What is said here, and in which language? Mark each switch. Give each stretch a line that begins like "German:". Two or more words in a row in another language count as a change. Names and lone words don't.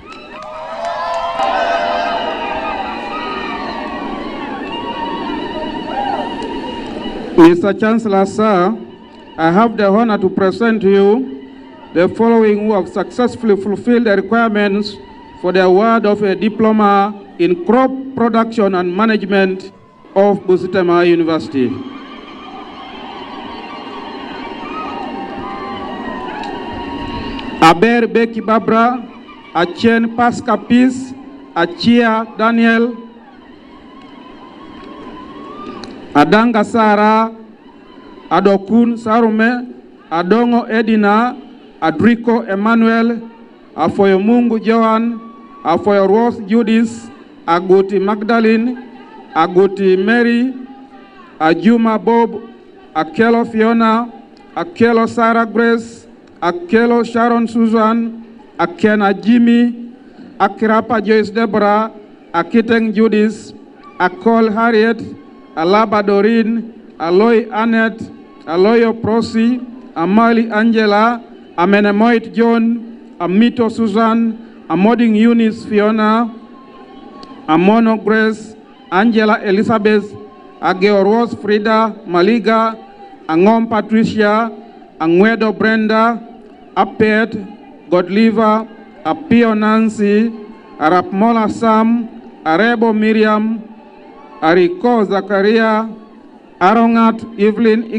English: Mr. Chancellor, sir, I have the honor to present to you the following who have successfully fulfilled the requirements for the award of a diploma in crop production and management of Busitema University. Aber Beki Babra, Achien Pasca Peace, Achia Daniel, Adanga Sara, Adokun Sarume, Adongo Edina, Adrico Emmanuel, Afoyomungu Johan, Afoyo Rose Judith, Aguti Magdalene, Aguti Mary, Ajuma Bob, Akelo Fiona, Akelo Sarah Grace, Akelo Sharon Susan, Akena Jimmy, Akirapa Joyce Deborah, Akiteng Judith, Akol Harriet, Alaba Doreen, Aloy Annette, Aloyo Prosi, Amali Angela, Amenemoit John, Amito Susan, Amoding Eunice Fiona, Amono Grace, Angela Elizabeth, Ageo Rose Frida, Maliga, Angom Patricia, Angwedo Brenda, Apet, Godliver, Apio Nancy, Arapmola Sam, Arebo Miriam, Ariko Zakaria, Arongat Evelyn